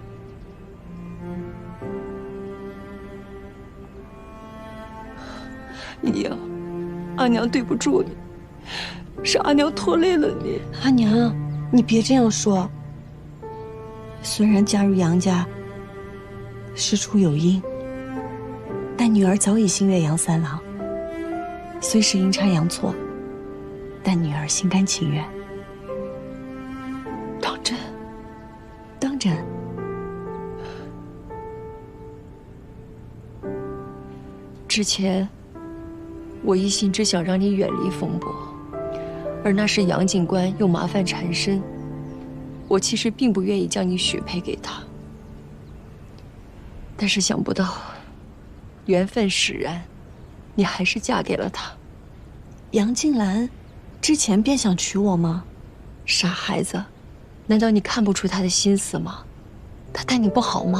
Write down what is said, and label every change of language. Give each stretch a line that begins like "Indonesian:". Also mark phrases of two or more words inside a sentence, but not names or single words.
Chinese: 姨，阿娘对不住你，是阿娘拖累了你。阿娘，你别这样说。虽然嫁入杨家事出有因，但女兒早已心悅楊三郎。雖是陰差陽錯，但女兒心甘情願。當真？當真。之前，我一心只想讓你遠離風波，而那時楊警官又麻煩纏身，我其實並不願意將你許配給他。但是想不到，緣分使然，你還是嫁給了他。楊靜蘭之前便想娶我嗎？傻孩子，難道你看不出他的心思嗎？他待你不好嗎？